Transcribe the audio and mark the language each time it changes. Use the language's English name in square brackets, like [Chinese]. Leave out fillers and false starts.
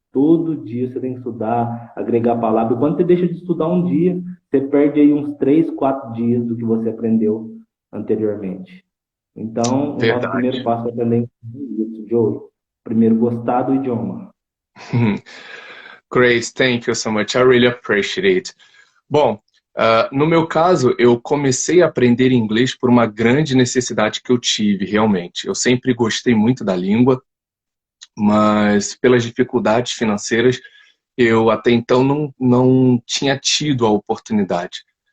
[Portuguese] Todo dia você tem que estudar, agregar palavras. Quando você deixa de estudar um dia, você perde aí uns 3, 4 dias do que você aprendeu anteriormente. Então, o nosso Verdade. primeiro passo é aprender inglês, Joey. Primeiro, gostar do idioma. [English] Great, thank you so much. I really appreciate it. [Portuguese] Bom, no meu caso, eu comecei a aprender inglês por uma grande necessidade que eu tive, realmente. Eu sempre gostei muito da língua, mas pelas dificuldades financeiras, eu até então não tinha tido a oportunidade.